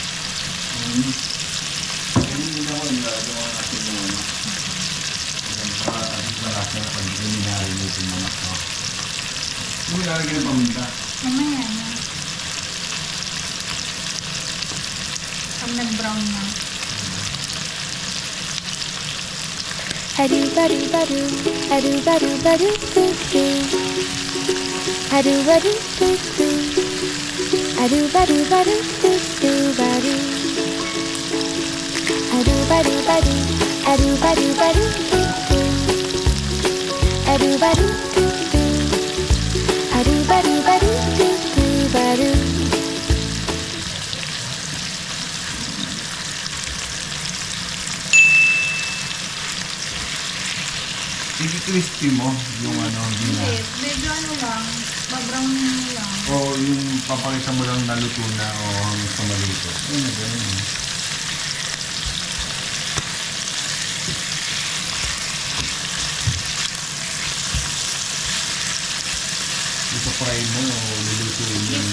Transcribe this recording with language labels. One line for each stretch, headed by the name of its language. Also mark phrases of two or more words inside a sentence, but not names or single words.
Filipino: hindi ako nilagawa natin yung ano. Para at least malaki na pag minari mo yung mga ito. Hindi lalagyan ng paminta. Mamaya na. Pag nag-brown na. Adu badu badu, adu badu badu doo doo. Adu badu doo doo. Adu badu badu doo doo badu. Adu badu badu, adu badu badu doo doo. Adu badu doo doo. Adu badu badu doo doo badu. I-crispy mo yung ano, hindi na. Hindi, medyo ano lang, babrown mo lang. O yung papakita mo lang na luto na o hanggang sa maluto. Ayun na ganun. Ipa-fry mo o lulutuin mo yung...